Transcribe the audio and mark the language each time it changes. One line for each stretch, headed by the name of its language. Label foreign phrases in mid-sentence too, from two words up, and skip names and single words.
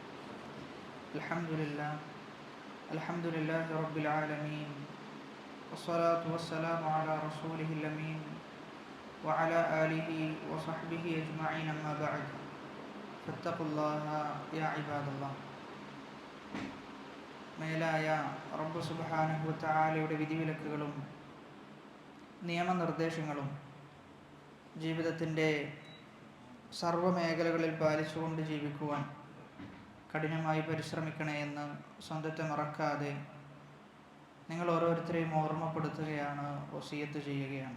Arabic: الحمد لله رب العالمين، والصلاة والسلام على رسوله الأمين وعلى آله وصحبه أجمعين، أما بعد، فاتقوا الله يا عباد الله.
Malayalam: മേലായ റബ്ബ്
Arabic: سبحانه وتعالى
Malayalam: വിധിവിലക്കുകളും നിയമനിർദ്ദേശങ്ങളും ജീവിതത്തിൻ്റെ സർവ്വമേഖലകളിൽ പാലിച്ചുകൊണ്ട് ജീവിക്കുവാൻ കഠിനമായി പരിശ്രമിക്കണേ എന്ന് സ്വന്തത്തെ മറക്കാതെ നിങ്ങൾ ഓരോരുത്തരെയും ഓർമ്മപ്പെടുത്തുകയാണ്, വസിയത്ത് ചെയ്യുകയാണ്.